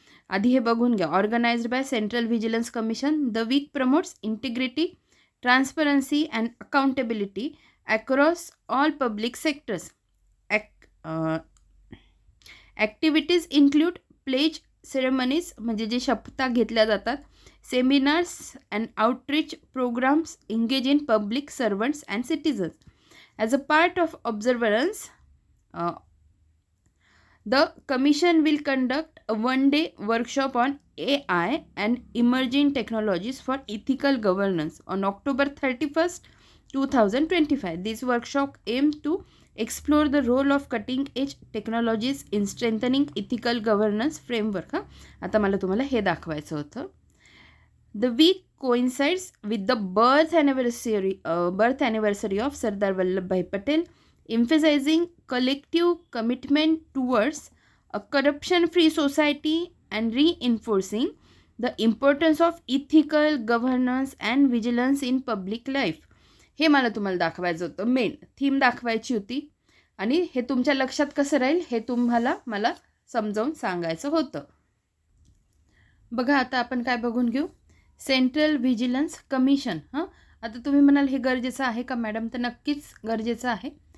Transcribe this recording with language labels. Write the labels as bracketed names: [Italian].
[Marathi] आधी हे बघून घ्या. [English] Organised by central vigilance commission, the week promotes integrity, transparency and accountability across all public sectors. Activities include pledge ceremonies, [Marathi] म्हणजे जे शपथा घेतल्या जातात, [English] Seminars and outreach programmes engage in public servants and citizens. As a part of observance, the commission will conduct a one-day workshop on AI and emerging technologies for ethical governance on October 31st, 2025. This workshop aims to explore the role of cutting-edge technologies in strengthening ethical governance framework. [Marathi] आता मला तुम्हाला हे दाखवायचं होतं. [English] The week coincides with the birth anniversary of Sardar Vallabhbhai Patel, emphasizing collective commitment towards a corruption-free society and reinforcing the importance of ethical governance and vigilance in public life. [Marathi] हे मला तुम्हाला दाखवायचं होतं, मेन थीम दाखवायची होती आणि हे तुमच्या लक्षात कसं राहील हे मला समजावून सांगायचं होतं. बघा, आता आपण काय बघून घेऊ, सेंट्रल व्हिजिलन्स कमिशन. आता तुम्ही म्हणाल हे गरजेचं आहे का मॅडम? तर नक्कीच गरजेचं आहे.